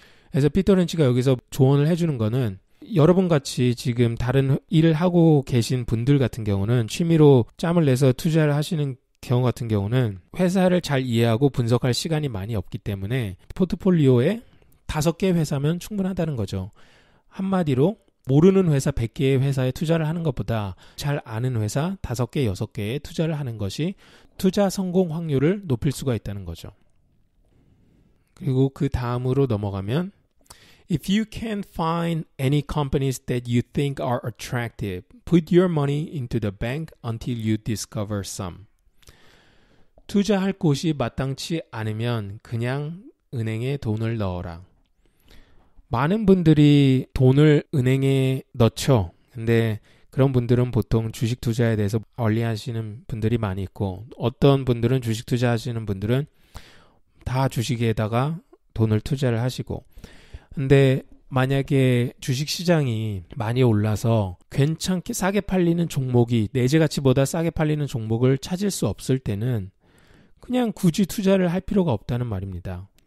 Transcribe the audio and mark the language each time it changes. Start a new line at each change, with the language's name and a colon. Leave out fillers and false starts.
Korean: 그래서 피터 린치가 여기서 조언을 해주는 거는 여러분같이 지금 다른 일을 하고 계신 분들 같은 경우는 취미로 짬을 내서 투자를 하시는 경우 같은 경우는 회사를 잘 이해하고 분석할 시간이 많이 없기 때문에 포트폴리오에 5개의 회사면 충분하다는 거죠. 한마디로 모르는 회사 100개의 회사에 투자를 하는 것보다 잘 아는 회사 5개, 6개에 투자를 하는 것이 투자 성공 확률을 높일 수가 있다는 거죠. 그리고 그 다음으로 넘어가면
English: If you can't find any companies that you think are attractive, put your money into the bank until you discover some.
Korean: 투자할 곳이 마땅치 않으면 그냥 은행에 돈을 넣어라. 많은 분들이 돈을 은행에 넣죠. 근데 그런 분들은 보통 주식 투자에 대해서 멀리하시는 분들이 많이 있고 어떤 분들은 주식 투자하시는 분들은 다 주식에다가 돈을 투자를 하시고 근데 만약에 주식시장이 많이 올라서 괜찮게 싸게 팔리는 종목이 내재 가치보다 싸게 팔리는 종목을 찾을 수 없을 때는 그냥 굳이 투자를 할 필요가 없다는 말입니다.